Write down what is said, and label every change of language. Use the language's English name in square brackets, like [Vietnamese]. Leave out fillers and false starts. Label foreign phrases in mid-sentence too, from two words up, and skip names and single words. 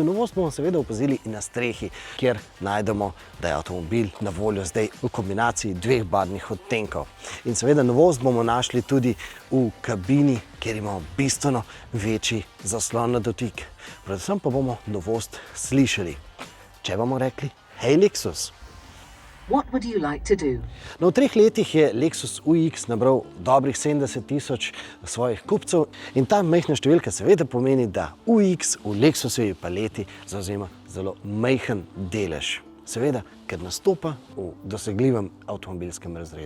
[Slovenian] Novost bomo seveda opazili in na strehi, kjer najdemo, da je avtomobil na voljo zdaj v kombinaciji dveh barvnih odtenkov. In seveda novost bomo našli tudi v kabini, kjer imamo bistveno večji zaslon na dotik. Predvsem pa bomo novost slišali. Če bomo rekli, hej Lexus! [English] What would you like to do? [Slovenian] No, v 3 letih je Lexus UX nabral dobrih 70,000 svojih kupcev in ta majhna številka seveda pomeni, da UX v Lexusovi paleti zavzema zelo majhen delež. Seveda, ker nastopa v dosegljivem avtomobilskem razredu.